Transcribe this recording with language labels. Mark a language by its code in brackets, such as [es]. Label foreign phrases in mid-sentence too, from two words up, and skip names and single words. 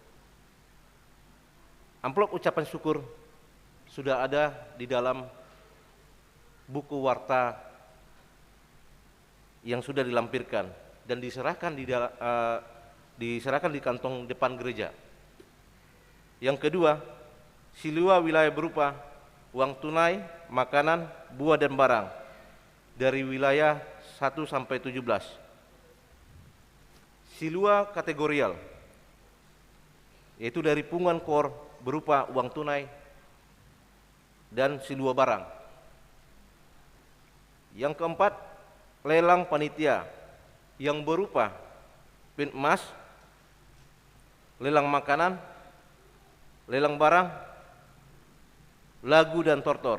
[id] Amplop ucapan syukur sudah ada di dalam buku warta yang sudah dilampirkan dan diserahkan di kantong depan gereja. Yang kedua, silua wilayah berupa uang tunai, makanan, buah dan barang dari wilayah 1 sampai 17. Silua kategorial, yaitu dari punguan kor berupa uang tunai dan silua barang. Yang keempat, lelang panitia yang berupa pin emas, lelang makanan, lelang barang, lagu dan tortor.